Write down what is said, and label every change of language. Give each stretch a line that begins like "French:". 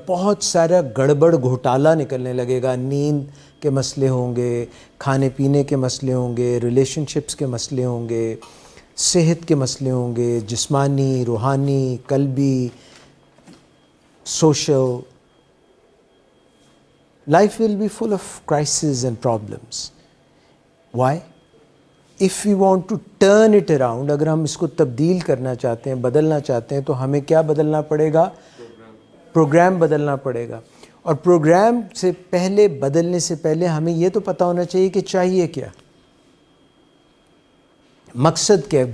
Urdu: بہت سارا گڑبڑ گھوٹالہ نکلنے لگے گا، نیند کے مسئلے ہوں گے، کھانے پینے کے مسئلے ہوں گے، ریلیشن شپس کے مسئلے ہوں گے، صحت کے مسئلے ہوں گے، جسمانی، روحانی، قلبی، social.
English: Life will be full of crises and problems. Why? If we want to turn it around,
Urdu: اگر ہم اس کو تبدیل کرنا چاہتے ہیں, بدلنا چاہتے ہیں, تو ہمیں کیا بدلنا پڑے گا؟ پروگرام بدلنا پڑے گا. اور پروگرام سے پہلے, بدلنے سے پہلے ہمیں یہ تو پتہ ہونا چاہیے کہ چاہیے کیا, مقصد کیا ہے.